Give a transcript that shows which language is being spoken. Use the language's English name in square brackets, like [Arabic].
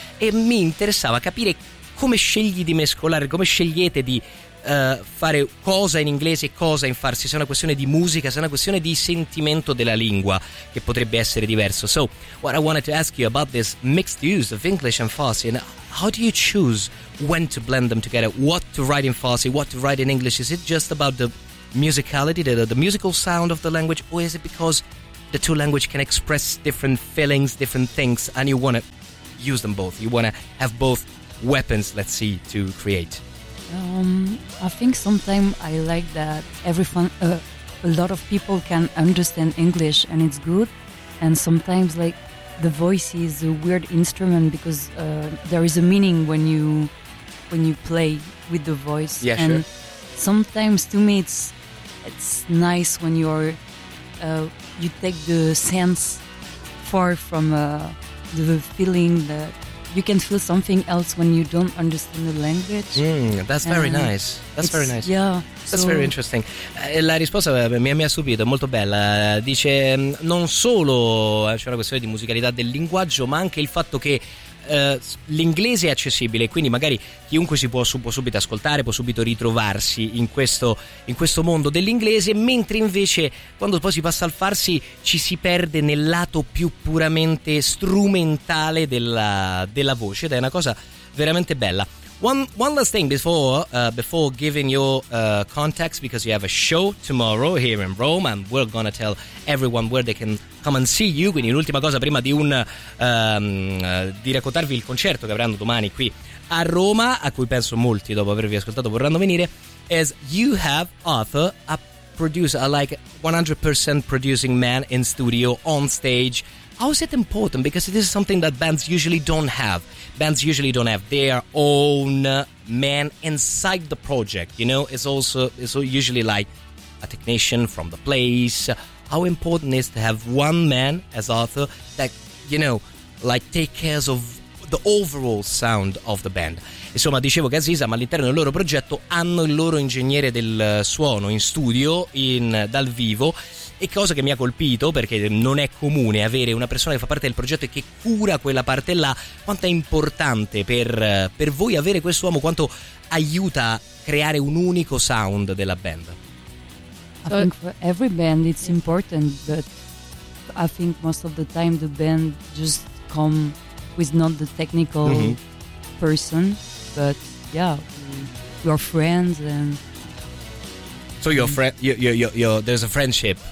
[Italian] E mi interessava capire come scegli di mescolare, come scegliete di fare cosa in inglese e cosa in Farsi, se è una questione di musica, se è una questione di sentimento della lingua che potrebbe essere diverso. [English] So what I wanted to ask you about this mixed use of English and Farsi, and how do you choose when to blend them together, what to write in Farsi, what to write in English? Is it just about the musicality, the musical sound of the language, or is it because the two languages can express different feelings, different things, and you want to use them both, you want to have both weapons, let's see, to create? I think sometimes I like that a lot of people can understand English and it's good, and sometimes like the voice is a weird instrument, because there is a meaning when you play with the voice. Yeah, and sure. Sometimes to me it's nice when you take the sense far from the feeling that you can feel something else when you don't understand the language. That's very nice. That's very nice. Yeah. That's very interesting. [Italian] La risposta mi ha subito, è molto bella. Dice non solo c'è una questione di musicalità del linguaggio, ma anche il fatto che l'inglese è accessibile, quindi magari chiunque si può subito ascoltare, può subito ritrovarsi in questo mondo dell'inglese, mentre invece quando poi si passa al Farsi ci si perde nel lato più puramente strumentale della voce, ed è una cosa veramente bella. [English] One last thing before giving your contacts, because you have a show tomorrow here in Rome and we're gonna tell everyone where they can come and see you. [Italian] Quindi l'ultima cosa prima di di raccontarvi il concerto che avranno domani qui a Roma, a cui penso molti dopo avervi ascoltato vorranno venire, [English] is you have Arthur, a producer, like 100% producing man in studio on stage. How is it important? Because this is something that bands usually don't have. Bands usually don't have their own man inside the project. You know, it's usually like a technician from the place. How important is to have one man as Arthur that, you know, like take care of the overall sound of the band. [Italian] Insomma, dicevo che Azizam all'interno del loro progetto hanno il loro ingegnere del suono in studio, dal vivo. E cosa che mi ha colpito, perché non è comune avere una persona che fa parte del progetto e che cura quella parte là, quanto è importante per voi avere quest'uomo, quanto aiuta a creare un unico sound della band. [English] I think for every band it's important, but I think most of the time the band just come with not the technical person, but yeah, your friends and so your friend, your there's a friendship.